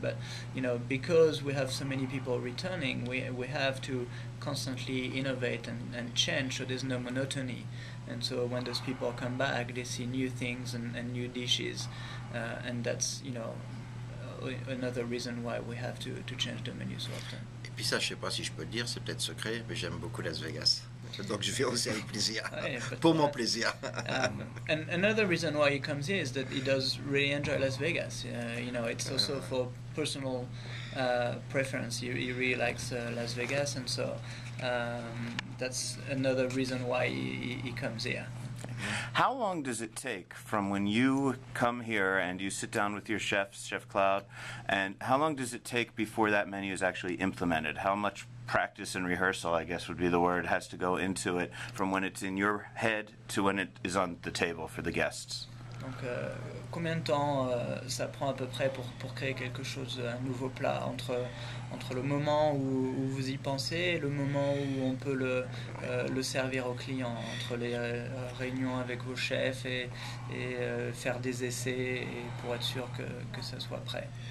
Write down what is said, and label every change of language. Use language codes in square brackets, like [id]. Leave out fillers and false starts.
[en] But you know, because we have so many people returning, we have to constantly innovate and change, so there's no monotony. And so when those people come back, they see new things and new dishes, and that's, you know, another reason why we have to change the menu so often. [fr] Et puis ça, je sais pas si je peux le dire, c'est peut-être secret, mais j'aime beaucoup Las Vegas. Donc je viens aussi avec plaisir, pour mon plaisir. [en] And another reason why he comes here is that he does really enjoy Las Vegas. You know, it's also for personal preference. He really likes Las Vegas, and so that's another reason why he comes here. How long does it take from when you come here and you sit down with your chefs, Chef Claude, and how long does it take before that menu is actually implemented? How much practice and rehearsal, I guess would be the word, has to go into it from when it's in your head to when it is on the table for the guests? [fr] Donc, combien de temps ça prend à peu près pour créer quelque chose, un nouveau plat, entre le moment où vous y pensez et le moment où on peut le servir aux clients, entre les réunions avec vos chefs et faire des essais et pour être sûr que ça soit prêt?